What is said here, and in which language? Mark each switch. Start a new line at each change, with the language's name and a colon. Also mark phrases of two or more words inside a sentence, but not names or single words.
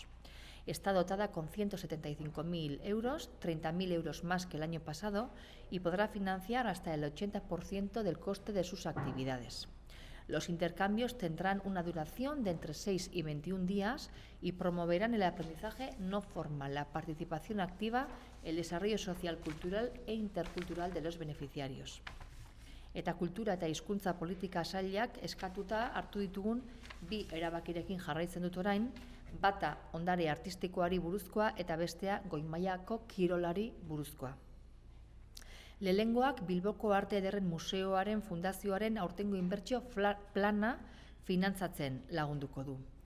Spanish: Está dotada con 175.000 euros, 30.000 euros más que el año pasado y podrá financiar hasta el 80% del coste de sus actividades. Los intercambios tendrán una duración de entre 6 y 21 días y promoverán el aprendizaje no formal, la participación activa, el desarrollo social, cultural e intercultural de los beneficiarios.
Basque: Eta kultura eta hizkuntza politika sailak eskatuta hartu ditugun 2 erabakirekin jarraitzen dut orain, bata ondare artistikoari buruzkoa eta bestea goi-mailako kirolari buruzkoa. Lehengoak Bilboko Arte Ederren Museoaren Fundazioaren aurtengo inbertsio plana finantzatzen lagunduko du.